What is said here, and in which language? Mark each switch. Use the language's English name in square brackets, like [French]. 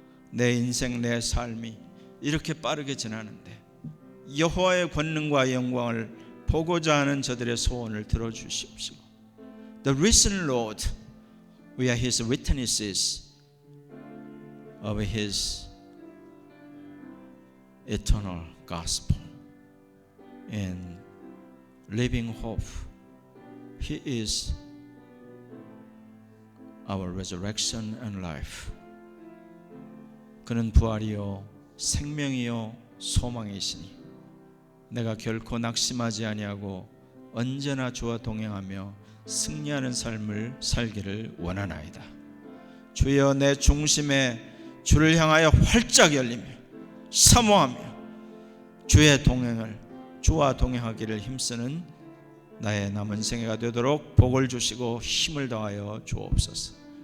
[Korean] 내 인생, 내 삶이 이렇게 빠르게 지나는데 여호와의 권능과 영광을 보고자 하는 저들의 소원을 들어주시옵시고, [English] The risen Lord, we are His witnesses of His eternal gospel and living hope. He is our resurrection and life. [Korean] 그는 부활이요 생명이요 소망이시니 내가 결코 낙심하지 아니하고 언제나 주와 동행하며 승리하는 삶을 살기를 원하나이다. 주여, 내 중심에 주를 향하여 활짝 열리며 사모하며 주의 동행을, 주와 동행하기를 힘쓰는 나의 남은 생애가 되도록 복을 주시고 힘을 더하여 주옵소서.